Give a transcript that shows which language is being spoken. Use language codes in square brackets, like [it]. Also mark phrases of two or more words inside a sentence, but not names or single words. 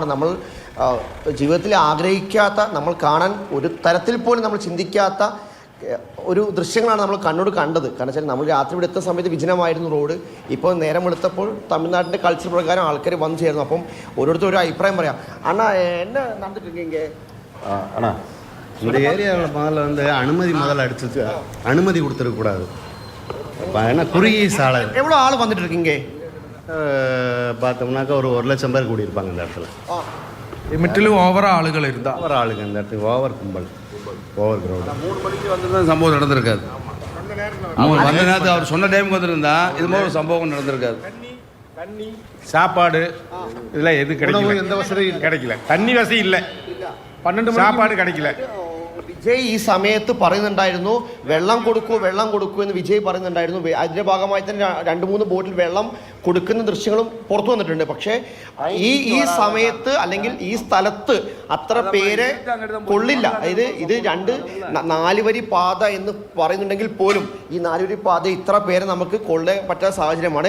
[ml] നമ്മൾ ജീവിതത്തിൽ ആഗ്രഹിക്കാത്ത, നമ്മൾ കാണാൻ ഒരു തരത്തിൽ പോലും നമ്മൾ ചിന്തിക്കാത്ത ഒരു ദൃശ്യങ്ങളാണ് നമ്മൾ കണ്ണോട് കണ്ടത്. കാരണം വെച്ചാൽ നമ്മൾ രാത്രി ഇവിടെ എത്തുന്ന സമയത്ത് വിജനമായിരുന്നു റോഡ്. ഇപ്പോൾ നേരം വെളുത്തപ്പോൾ തമിഴ്നാട്ടിൻ്റെ കൾച്ചർ പ്രകാരം ആൾക്കാർ വന്നു ചേർന്നു. അപ്പം ഓരോരുത്തർ ഒരു അഭിപ്രായം പറയാം. അണ്ണാ [ta] என்ன நடந்துட்டு இருக்கீங்க? அண்ணா இந்த ஏரியாவில் முதல்ல அனுமதி அடிச்சு அனுமதி கொடுத்துருக்கக்கூடாது. ஏன்னா குறுகிய சாலை. எவ்வளோ ஆள் வந்துட்டு இருக்கீங்க? பார்த்தோம்னாக்கா ஒரு 1,00,000 பேர் கூடியிருப்பாங்க இந்த இடத்துல. லிமிட்டிலும் ஓவர் ஆளுகள் இருந்தா ஓவர் ஆளுங்க இந்த இடத்துக்கு ஓவர் கும்பல், ஓவர் கிரௌட். 3 மணிக்கு வந்து சம்பவம் நடந்திருக்காது. வந்த நேரத்தில் அவர் சொன்ன டைமுக்கு வந்துருந்தா இது மாதிரி ஒரு சம்பவம் நடந்திருக்காது. தண்ணி, சாப்பாடு இதெல்லாம் எது கிடைக்கல, எந்த வசதியும் கிடைக்கல. தண்ணி வசதி இல்லை, 12 சாப்பாடு கிடைக்கல. [ml] വിജയ് ഈ സമയത്ത് പറയുന്നുണ്ടായിരുന്നു വെള്ളം കൊടുക്കൂ എന്ന് വിജയ് പറയുന്നുണ്ടായിരുന്നു. അതിന്റെ ഭാഗമായി തന്നെ 2-3 ബോട്ടിൽ വെള്ളം കൊടുക്കുന്ന ദൃശ്യങ്ങളും പുറത്തു വന്നിട്ടുണ്ട്. പക്ഷേ ഈ സമയത്ത് അല്ലെങ്കിൽ ഈ സ്ഥലത്ത് അത്ര പേരെ കൊള്ളില്ല. അതായത് ഇത് 4 വരി പാത എന്ന് പറയുന്നുണ്ടെങ്കിൽ പോലും ഈ 4 വരി പാത ഇത്ര പേരെ നമുക്ക് കൊള്ളാൻ പറ്റാത്ത സാഹചര്യമാണ്.